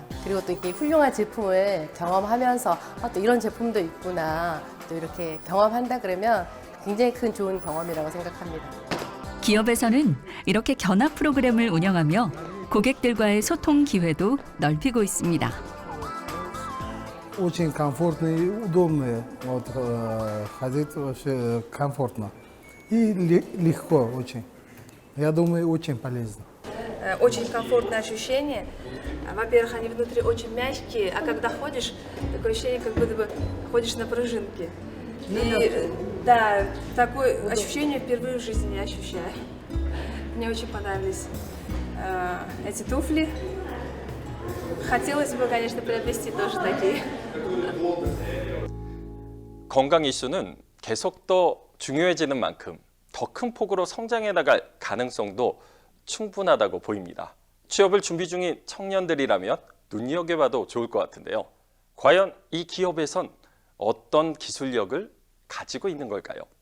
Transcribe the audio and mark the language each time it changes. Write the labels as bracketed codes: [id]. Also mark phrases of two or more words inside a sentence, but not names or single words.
[ko] 그리고 또 이렇게 훌륭한 제품을 경험하면서 또 이런 제품도 있구나 또 이렇게 경험한다 그러면 굉장히 큰 좋은 경험이라고 생각합니다. 기업에서는 이렇게 견학 프로그램을 운영하며 고객들과의 소통 기회도 넓히고 있습니다. [ru] Очень комфортно и удобно. Вот, ходить вообще комфортно. И легко очень. Я думаю, очень полезно. Очень комфортное ощущение. Во-первых, они внутри очень мягкие, а когда ходишь, такое ощущение, как будто бы ходишь на пружинке. И да, такое ощущение впервые в жизни не ощущаю. Мне очень понравились эти туфли. Хотелось бы, конечно, приобрести тоже такие. [ko] 건강 이슈는 계속 더 중요해지는 만큼 더 큰 폭으로 성장해 나갈 가능성도 충분하다고 보입니다. 취업을 준비 중인 청년들이라면 눈여겨봐도 좋을 것 같은데요. 과연 이 기업에선 어떤 기술력을 가지고 있는 걸까요?